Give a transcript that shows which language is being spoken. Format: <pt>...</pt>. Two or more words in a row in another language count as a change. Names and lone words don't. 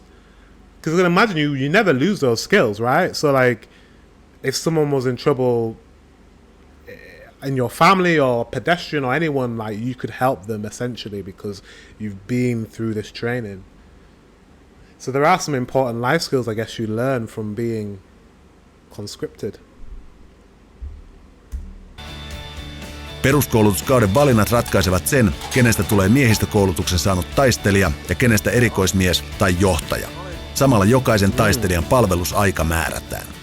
<en>Because I can imagine you never lose those skills, right? So like if someone was in trouble in your family or pedestrian or anyone, like you could help them essentially because you've been through this training. So there are some important life skills I guess you learn from being conscripted.</en> <fi>Peruskoulutuskauden valinnat ratkaisevat sen, kenestä tulee miehistökoulutuksen saanut taistelija ja kenestä erikoismies tai johtaja. Samalla jokaisen taistelijan palvelusaika määrätään.</fi>